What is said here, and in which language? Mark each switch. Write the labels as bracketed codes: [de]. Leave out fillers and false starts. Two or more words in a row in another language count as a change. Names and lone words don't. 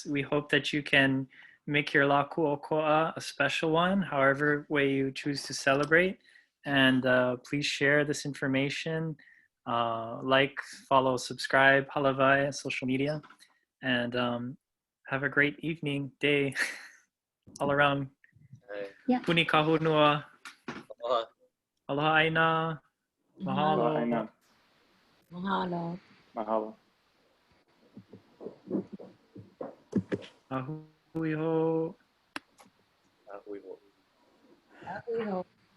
[en] We hope that you can make your La Ku'oko'a a special one, however way you choose to celebrate. And please share this information. Like, follow, subscribe, halavai, social media. And have a great evening, day, all around. Yeah. [haw] Puni kahunua. Aloha. Aloha aina. Mahalo. Aina. Mahalo. Mahalo. Ahui ho. Ahui ho. Ahui ho.